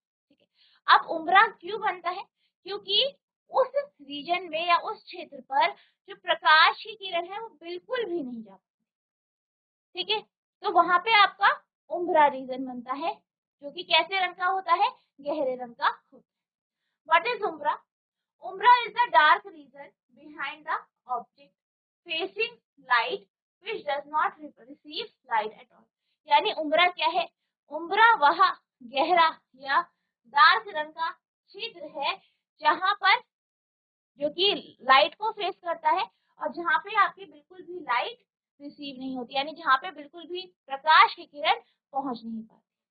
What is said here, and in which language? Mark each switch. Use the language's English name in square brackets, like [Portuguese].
[Hindi] ठीक है, अब उम्रा क्यों बनता है? क्योंकि उस रीजन में या उस क्षेत्र पर जो प्रकाश की किरण है वो बिल्कुल भी नहीं जा पाती। ठीक है, तो वहां पे आपका उम्रा रीजन बनता है, जो कि कैसे रंग का होता है? गहरे रंग का होता है। [English] What is umbra? Umbra is the dark region behind the object facing light which does not receive light at all. [Hindi] यानी उम्रा क्या है? उम्रा वह गहरा या डार्क रंग का क्षेत्र है जहां पर जो कि लाइट को फेस करता है और जहां पे आपकी बिल्कुल भी लाइट रिसीव नहीं होती, यानी जहां पे बिल्कुल भी प्रकाश की किरण पहुंच नहीं पाती।